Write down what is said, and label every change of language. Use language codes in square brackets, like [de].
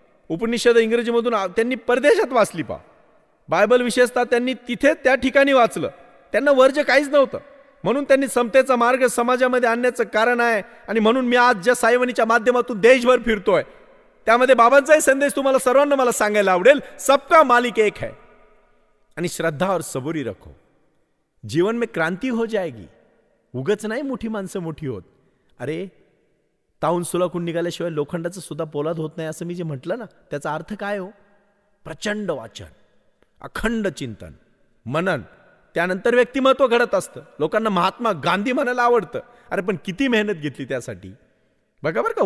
[mr] उपनिषद इंग्रजीमधून त्यांनी परदेशात वाचली. पहा, बायबल विशेषतः त्यांनी तिथे त्या ठिकाणी वाचलं. त्यांना वर्ज्य काहीच नव्हतं, म्हणून त्यांनी समतेचा मार्ग समाजामध्ये आणण्याचं कारण आहे. आणि म्हणून मी आज ज्या साईवनीच्या माध्यमातून देशभर फिरतोय, त्यामध्ये बाबांचाही संदेश तुम्हाला सर्वांना मला सांगायला आवडेल. [hi] सबका मालिक एक है, आणि श्रद्धा और सबुरी रखो, जीवन में क्रांती हो जाएगी. [mr] उगच नाही मोठी माणसं मोठी होत. अरे ताऊन सुलाखून निघाल्याशिवाय लोखंडाचं सुद्धा पोलाद होत नाही, असं मी जे म्हटलं ना, त्याचा अर्थ काय हो? प्रचंड वाचन, अखंड चिंतन, मनन, त्यानंतर व्यक्तिमत्व घडत असतं. लोकांना महात्मा गांधी म्हणायला आवडतं. अरे पण किती मेहनत घेतली त्यासाठी, बघा बरं का.